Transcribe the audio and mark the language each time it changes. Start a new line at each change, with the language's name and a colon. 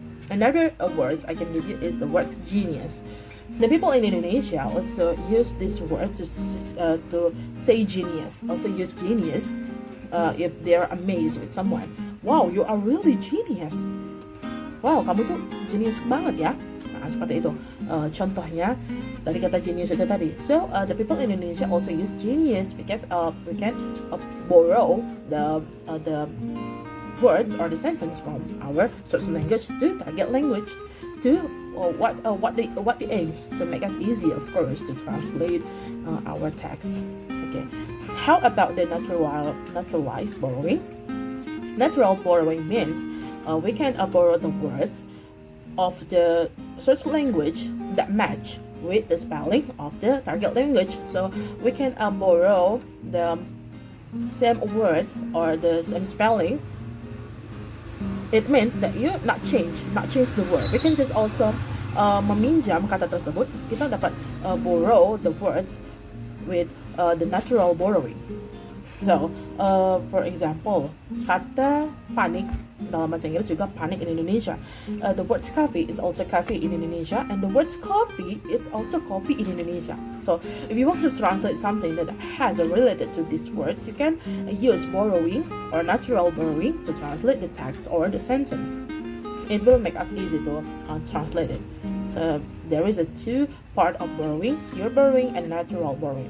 English: Another word I can give you is the word genius. The people in Indonesia also use this word to say genius. Also use genius if they're amazed with someone. Wow, you are really genius.
Indonesian: Wow, kamu tuh genius banget ya. Nah, seperti itu. Contohnya dari kata genius itu tadi.
English: So the people in Indonesia also use genius because we can borrow the words or the sentence from our source language to target language to what the aims to make us easy, of course, to translate our text. Okay, so how about the naturalized borrowing? Natural borrowing means we can borrow the words of the source language that match with the spelling of the target language. So we can borrow the same words or the same spelling. It means that you not change the word. We can just also
Indonesian: meminjam kata tersebut. Kita dapat
English: borrow the words with the natural borrowing. So, for example,
Indonesian: kata panik dalam bahasa Inggris juga panik
English: in Indonesia. The word coffee is also coffee in Indonesia, and the word coffee is also coffee in Indonesia. So, if you want to translate something that has related to these words, you can use borrowing or natural borrowing to translate the text or the sentence. It will make us easy to translate it. So there is a two part of borrowing: pure borrowing and natural borrowing.